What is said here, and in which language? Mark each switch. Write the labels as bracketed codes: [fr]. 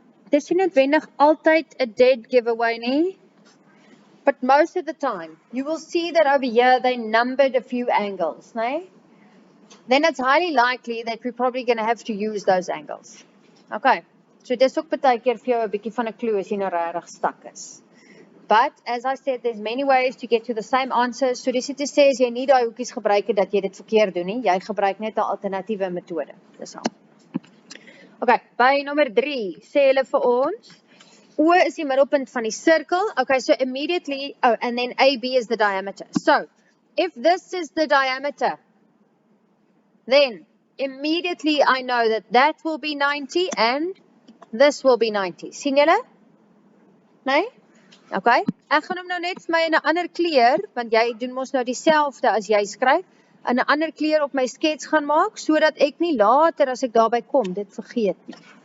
[af] Dis nie noodwendig altyd 'n [en] dead giveaway [af] nie. [en] But most of the time, you will see that over here they numbered a few angles, no? Then it's highly likely that we're probably going to have to use those angles. [af] Okay, so dis ook baie keer vir jou 'n bietjie van 'n clue as jy nou regtig stak is. [en] But as I said, there's many ways to get to the same answer. [af] So dis nie te sê as jy nie daai hoekies gebruik het dat jy dit verkeerd doen nie. Jy gebruik net 'n alternatiewe metode. Dis al. Okay, by nommer 3 sê hulle vir ons O is die middelpunt van die sirkel. [en] Okay, so immediately, oh, and then AB is the diameter. So, if this is the diameter, then immediately I know that that will be 90 and this will be 90. [af] Sien julle? Nee? Okay. Ek gaan hom nou net vir my in 'n ander kleur, want jy doen mos nou dieselfde as jy skryf, in 'n ander kleur op my skets gaan maak, sodat ek nie later as ek daarby kom, dit vergeet nie.